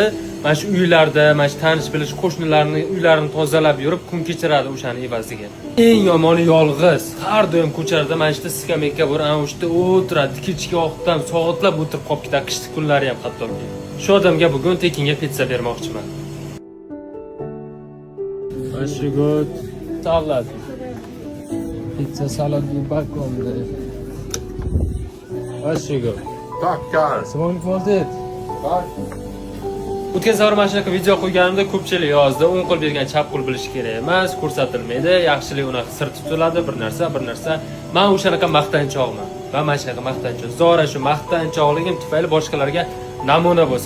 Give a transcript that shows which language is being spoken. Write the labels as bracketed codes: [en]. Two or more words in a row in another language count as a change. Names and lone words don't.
[uz] Mana shu uylarda, mana shu tanish bilish qo'shnilarning uylarini tozalab yurib, kun kechiradi o'shani evaziga. Eng yomoni yolg'iz. Har doim ko'charda mana shu skameyka bor, ana o'shda o'tiradi, kechki vaqtdan soatlab o'tirib qolib ketadi, qishki kunlari ham hattoki. Shu odamga bugun tekinga pitsa bermoqchiman. [en] Very good. Salad. Pizza salad with bacon. Very good. [sv] Tackar. [en] Someone called it. [sv] Tack. [uz] O'tgan safar mana shunaqa video qo'yganimda ko'pchilik yozdi, o'ng qo'l bergan chap qo'l bilishi kerak emas, ko'rsatilmaydi, yaxshilik unaqa sir tutiladi, bir narsa. Men o'shanaqa maqtanchoqman. Va mana shunaqa maqtanchoq. Zora shu maqtanchoqligim tufayli boshqalarga namuna bo'lsin.